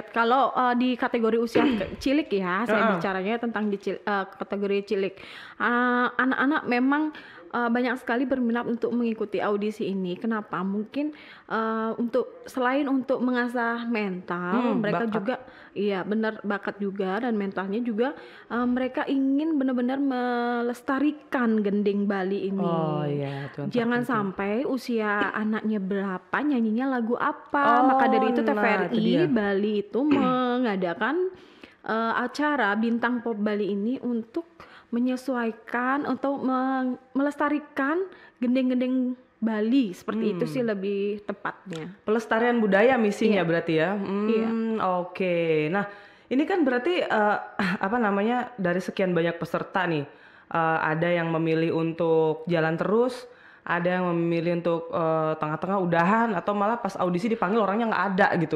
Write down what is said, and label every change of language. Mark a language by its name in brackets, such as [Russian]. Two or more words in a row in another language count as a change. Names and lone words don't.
[Indonesian] Kalau di kategori usia cilik ya, saya bicaranya tentang di kategori cilik. Anak-anak memang banyak sekali berminat untuk mengikuti audisi ini. Kenapa? Mungkin selain untuk mengasah mental, mereka bakat juga, iya benar, bakat juga, dan mentalnya juga mereka ingin benar-benar melestarikan gending Bali ini. Oh iya, jangan sampai usia anaknya berapa nyanyinya lagu apa. Maka dari itu TVRI Bali itu mengadakan acara Bintang Pop Bali ini untuk menyesuaikan atau melestarikan gending-gending Bali, seperti itu sih lebih tepatnya. Pelestarian budaya misinya berarti ya. Iya. Oke. Nah, ini kan berarti apa namanya, dari sekian banyak peserta nih, ada yang memilih untuk jalan terus, ada yang memilih untuk tengah-tengah udahan, atau malah pas audisi dipanggil orangnya nggak ada gitu.